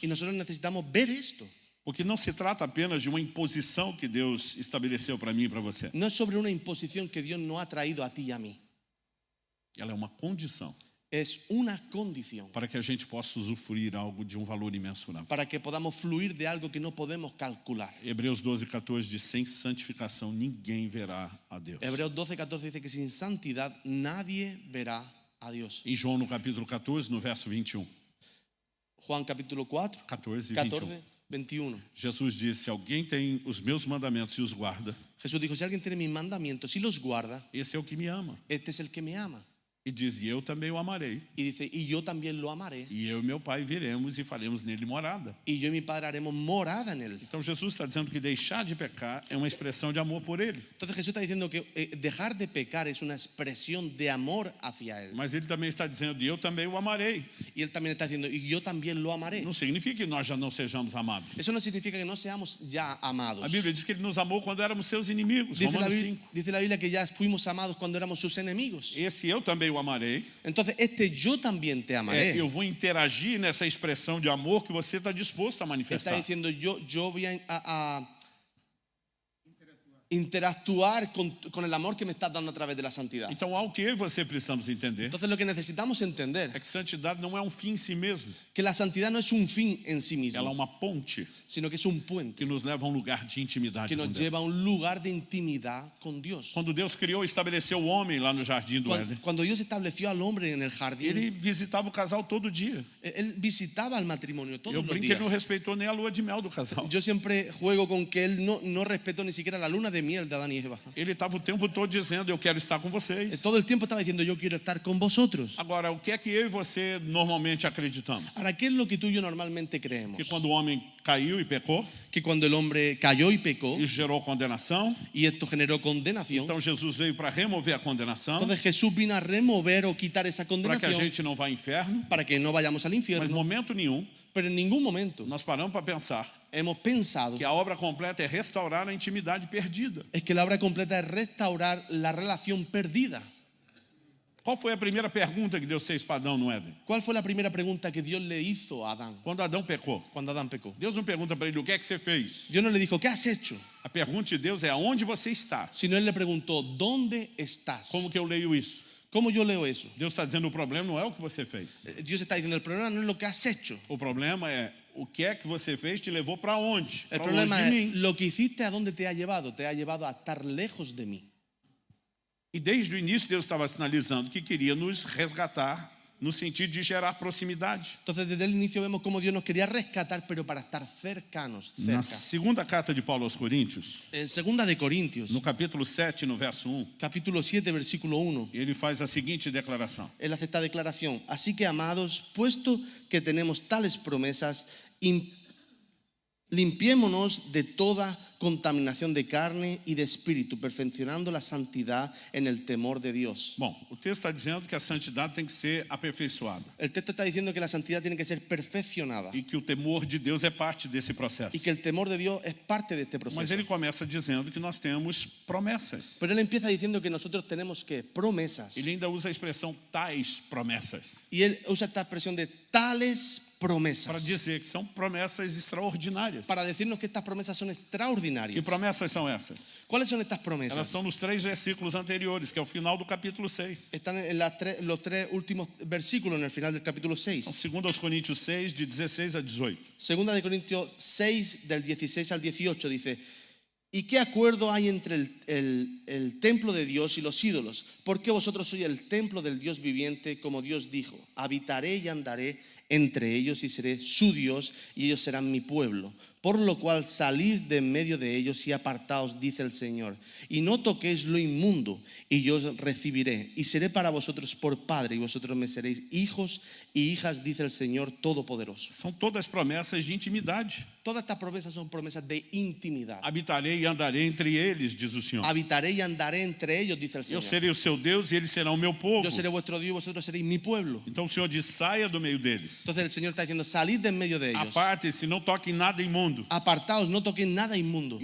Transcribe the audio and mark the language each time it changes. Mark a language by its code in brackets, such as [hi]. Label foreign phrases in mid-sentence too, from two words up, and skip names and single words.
[es] Y nosotros necesitamos ver esto. [pt] Porque não se trata apenas de uma imposição que Deus estabeleceu para mim e para você. [es] No es sobre una imposición que Dios no ha traído a ti y a mí. [pt] Ela é uma condição [es] Es una condición [pt] para que a gente possa usufruir algo de um valor imensurável. [es] para que podamos fluir de algo que no podemos calcular. [pt] Hebreus 12:14 diz, sem santificação ninguém verá a Deus. [es] Hebreos 12:14 dice que sin santidad nadie verá a Dios. [pt] Em João, no capítulo 14, no verso 21. [es] Juan capítulo 4, [pt] 14 e 21. [es] 14, 21. [pt] Jesus disse, se alguém tem os meus mandamentos e os guarda, [es] Jesús dijo, si alguien tiene mis mandamientos y los guarda, [pt] esse é o que me ama. [es] este es el que me ama. [pt] E diz, e eu também o amarei. [es] Y dice, y yo también lo amaré. [pt] E eu e meu Pai viremos e faremos nele morada. [es] Y yo y mi Padre haremos morada en él. [pt] Então Jesus está dizendo que deixar de pecar é uma expressão de amor por ele. [es] Entonces Jesús está diciendo que dejar de pecar es una expresión de amor hacia él. [pt] Mas ele também está dizendo, e eu também o amarei. [es] Y él también está diciendo, y yo también lo amaré. [pt] Não significa que nós já não sejamos amados. [es] Eso no significa que no seamos ya amados. [pt] A Bíblia diz que ele nos amou quando éramos seus inimigos. Romanos 5. [es] Dice la Biblia que ya fuimos amados cuando éramos sus enemigos. [pt] Esse eu também o amarei. [es] Entonces, yo también te amaré. [pt] Eu vou interagir nessa expressão de amor que você está disposto a [es] Está [pt] manifestar. [es] diciendo, yo voy a interactuar con el amor que me estás dando a través de la santidad. [pt] Então, algo que eu e você precisamos entender [es] Entonces, lo que necesitamos entender [pt] é que santidade não é um fim em si mesmo. [es] que la santidad no es un fin en sí [pt] Ela é [es] mismo, [pt] uma ponte [es] sino que es un puente [pt] que nos leva a um lugar de intimidade [es] que [pt] com [es] nos [pt] Deus. [es] lleva a un lugar de intimidad con Dios. [pt] Quando Deus criou e estabeleceu o homem lá no jardim do Éden, [es] Cuando Dios estableció al hombre en el jardín, [pt] ele visitava o casal todo dia. [es] él visitaba al matrimonio todos [pt] Eu [es] los [pt] brinco que ele [es] días. [pt] não respeitou nem a lua de mel do casal. [es] Yo siempre juego con que él no respetó ni siquiera la luna de miel de Adán y Eva. [pt] Ele estava o tempo todo dizendo, eu quero estar com vocês. [es] Todo el tiempo estaba diciendo, yo quiero estar con vosotros. [pt] Agora, o que é que eu e você normalmente acreditamos? [es] Ahora, ¿qué es lo que tú y yo normalmente creemos? [pt] Que quando o homem caiu e pecou, [es] Que cuando el hombre cayó y pecó, [pt] isso gerou condenação. [es] y esto generó condenación, [pt] Então Jesus veio para remover a condenação, [es] entonces Jesús vino a remover o quitar esa [pt] para que a [es] condenación [pt] gente não vá ao inferno. [es] para que no vayamos al [pt] Mas em [es] infierno. [pt] momento nenhum [es] Pero en ningún momento [pt] nós paramos para pensar [es] hemos pensado [pt] que a obra completa é restaurar a intimidade perdida. [es] es que la obra completa es restaurar la relación perdida. [pt] Qual foi a primeira pergunta que Deus fez para Adão no Éden? [es] ¿Cuál fue la primera pregunta que Dios le hizo a Adán [pt] Quando Adão pecou. [es] cuando Adán pecó? [pt] Deus não pergunta para ele o que é que você fez. [es] Dios no le dijo, ¿qué has hecho? [pt] A pergunta de Deus é aonde você está. [es] Sino él le preguntó, ¿dónde estás? [pt] Como que eu leio isso? [es] ¿Cómo yo leo eso? [pt] Deus está dizendo o problema não é o que você fez. [es] Dios está diciendo, el problema no es lo que has hecho. [pt] O problema é o que é que você fez te levou para onde? [es] El [pt] Para [es] problema [pt] longe de [es] es, [pt] mim. [es] lo que hiciste, ¿a dónde te ha llevado? Te ha llevado a estar lejos de mí. [pt] E desde o início Deus estava sinalizando que queria nos resgatar no sentido de gerar proximidade. [es] Entonces, desde el inicio vemos cómo Dios nos quería rescatar, pero para estar cercanos, [pt] Na [es] cerca. [pt] segunda carta de Paulo aos Coríntios, [es] En 2 de Corintios, [pt] no capítulo 7, no verso 1, [es] capítulo 7, versículo 1, [pt] ele faz a seguinte declaração: [es] él hace esta declaración. Así que, amados, puesto que tenemos tales promesas, limpiémonos de toda contaminación de carne y de espíritu, perfeccionando la santidad en el temor de Dios. [pt] Bom, o texto está dizendo que a santidade tem que ser aperfeiçoada [es] El texto está diciendo que la santidad tiene que ser perfeccionada [pt] e que o temor de Deus é parte desse processo. [es] y que el temor de Dios es parte de este [pt] Mas [es] proceso. [pt] ele começa dizendo que nós temos promessas. [es] Pero él empieza diciendo que nosotros tenemos que promesas. [pt] Ele ainda usa a expressão tais promessas, [es] Y él usa esta expresión de tales promesas [pt] para dizer que são promessas extraordinárias. [es] para decirnos que estas promesas son [pt] Que [es] extraordinarias. [pt] promessas são essas? [es] ¿Cuáles son estas [pt] Elas [es] promesas? [pt] estão nos 3 versículos anteriores, que é o final do capítulo 6. [es] Están en los tres últimos versículos en el final del capítulo 6. [pt] Então, 2 Coríntios 6, de 16 a 18. [es] Segunda de Corintios 6, del 16 al 18, dice: ¿Y qué acuerdo hay entre el templo de Dios y los ídolos? Porque vosotros sois el templo del Dios viviente, como Dios dijo: habitaré y andaré entre ellos y seré su Dios y ellos serán mi pueblo. Por lo cual salid de en medio de ellos y apartaos, dice el Señor, y no toquéis lo inmundo, y yo os recibiré y seré para vosotros por padre, y vosotros me seréis hijos y hijas, dice el Señor Todopoderoso. [pt] São todas promessas de intimidade. [es] Todas estas promesas son promesas de intimidad. [pt] Habitarei e andarei entre eles, diz o Senhor. [es] Habitaré y andaré entre ellos, dice el [pt] Eu [es] Señor. [pt] serei o seu Deus e eles serão o meu povo. [es] Yo seré vuestro Dios, vosotros seréis mi pueblo. [pt] Então o Senhor diz: saia do meio deles. [es] Entonces el Señor está diciendo: salid de en medio de ellos. [pt] Aparte-se, não toquem nada imundo. [es] Apartaos, no toquéis nada inmundo.